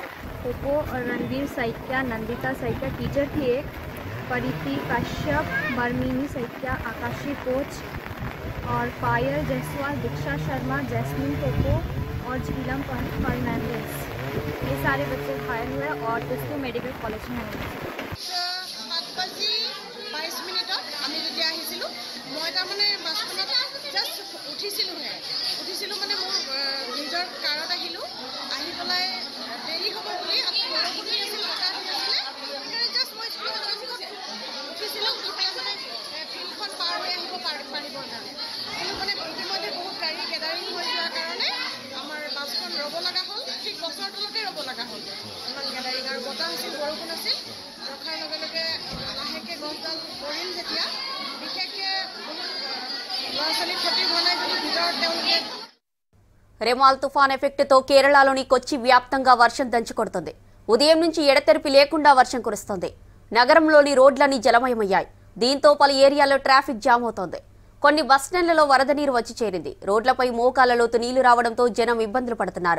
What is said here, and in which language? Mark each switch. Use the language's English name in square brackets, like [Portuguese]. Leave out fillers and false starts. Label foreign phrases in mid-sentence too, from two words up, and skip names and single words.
[Hindi] पोपो और रणवीर सैकिया, नंदिता सैकिया टीचर थी, एक परिति कश्यप, बर्मिनी सैकिया, आकाशी कोच और फायर जयसवाल, दीक्षा शर्मा, जैस्मिन पोपो और झीलम फर्नांडिस, ये सारे बच्चे घायल हुए और इसको [English] medical college [Hindi] में आए। [Assamese] 7:22 আমি যেতিয়া আহিছিলোঁ, মই তাৰমানে বাছখনত জাষ্ট উঠিছিলোঁ মানে মোৰ নিজৰ কাৰত আহিলোঁ। আহি পেলাই দেৰি হ'ব বুলি বৰষুণ দি আছিল, বতাহ দি আছিলে, সেইকাৰণে জাষ্ট মই উঠিছিলোঁ। উঠি পেলাই মানে ফিল্ডখন পাৰ হৈ আহিব পাৰিবৰ কাৰণে, কিন্তু মানে ইতিমধ্যে বহুত গাড়ী গেডাৰিং হৈ যোৱাৰ কাৰণে আমাৰ বাছখন ৰ'ব লগা হ'ল। ঠিক গছৰ তলতে ৰ'ব লগা হ'ল, ইমান গেডাৰিং আৰু বতাহ আছিল, বৰষুণ আছিল। ৰখাৰ লগে লগে লাহেকৈ গছডাল পৰিল যেতিয়া, বিশেষকৈ বহুত ল'ৰা ছোৱালীৰ ক্ষতি হোৱা নাই, যদি ভিতৰত তেওঁলোকে [Telugu] రెమాల్ తుఫాన్ ఎఫెక్ట్తో కేరళలోని కొచ్చి వ్యాప్తంగా వర్షం దంచుకొడుతుంది. ఉదయం నుంచి ఎడతెరిపి లేకుండా వర్షం కురుస్తోంది. నగరంలోని రోడ్లన్నీ జలమయమయ్యాయి. దీంతో పలు ఏరియాల్లో [English] traffic jam [Telugu] అవుతోంది. కొన్ని బస్టాండ్లలో వరద నీరు వచ్చి చేరింది. రోడ్లపై మోకాళ్ల లోతు నీళ్లు రావడంతో జనం ఇబ్బందులు పడుతున్నారు.